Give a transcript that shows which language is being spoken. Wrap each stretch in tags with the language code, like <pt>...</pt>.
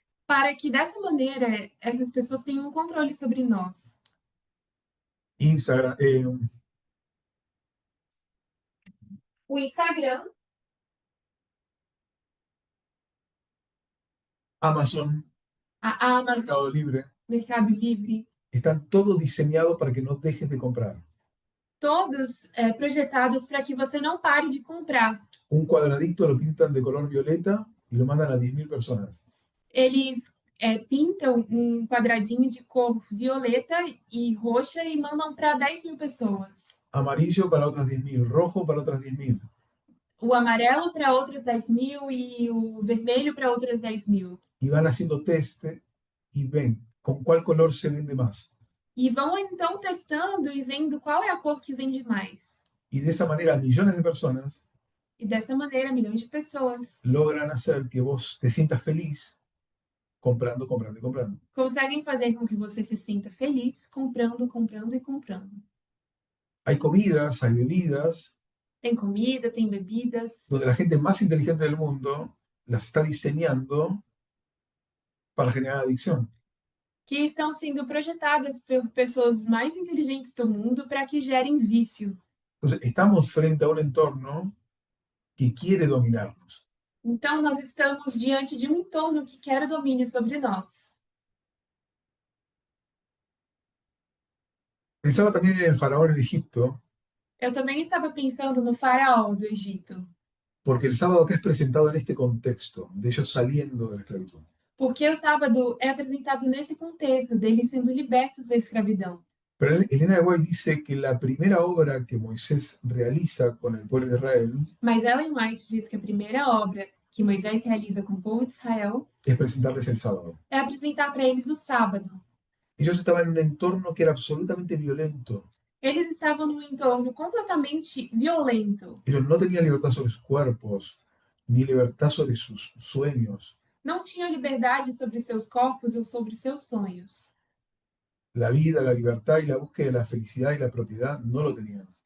<pt>para que dessa maneira essas pessoas tenham um controle sobre nós.</pt> <es>Instagram,</es> <pt>O Instagram,</pt> <es>Amazon,</es> <pt>a Amazon,</pt> <es>Mercado Libre,</es> <pt>Mercado Livre,</pt> <es>están todo diseñado para que no dejes de comprar.</es> <pt>todos projetados para que você não pare de comprar.</pt> <es>Un cuadradito lo pintan de color violeta y lo mandan a 10.000 personas.</es> <pt>Eles pintam um quadradinho de cor violeta e roxa e mandam para 10.000 pessoas.</pt> <es>Amarillo para otras 10.000, rojo para otras 10.000.</es> <pt>O amarelo para outras 10.000 e o vermelho para outras 10.000.</pt> <es>Y van haciendo test y ven con cuál color se vende más.</es> <pt>E vão então testando e vendo qual é a cor que vende mais.</pt> <es>Y de esa manera millones de personas</es> <pt>E dessa maneira, milhões de pessoas</pt> <es>logran hacer que vos te sientas feliz comprando, comprando y comprando.</es> <pt>conseguem fazer com que você se sinta feliz comprando, comprando e comprando.</pt> <es>Hay comidas, hay bebidas,</es> <pt>Tem comida, tem bebidas,</pt> <es>donde la gente más inteligente del mundo las está diseñando para generar adicción.</es> <pt>que estão sendo projetadas por pessoas mais inteligentes do mundo para que gerem vício.</pt> <es>Entonces, estamos frente a un entorno que quiere dominarnos.</es> <pt>Então, nós estamos diante de um entorno que quer o domínio sobre nós.</pt> <es>Pensaba también en el faraón en Egipto,</es> <pt>Eu também estava pensando no faraó do Egito,</pt> <es>porque el sábado acá es presentado en este contexto, de ellos saliendo de la esclavitud.</es> <pt>porque o sábado é apresentado nesse contexto, deles sendo libertos da escravidão.</pt> <es>Pero Elena de White dice que la primera obra que Moisés realiza con el pueblo de Israel</es> <pt>Mas Ellen White diz que a primeira obra que Moisés realiza com o povo de Israel</pt> <es>es presentarles el sábado.</es> <pt>é apresentar para eles o sábado.</pt> <es>Ellos estaban en un entorno que era absolutamente violento.</es> <pt>Eles estavam num entorno completamente violento.</pt> <es>Ellos no tenían libertad sobre sus cuerpos, ni libertad sobre sus sueños.</es> <pt>Não tinham liberdade sobre seus corpos ou sobre seus sonhos.</pt> <es>La vida, la libertad y la búsqueda de la felicidad y la propiedad no lo tenían.</es>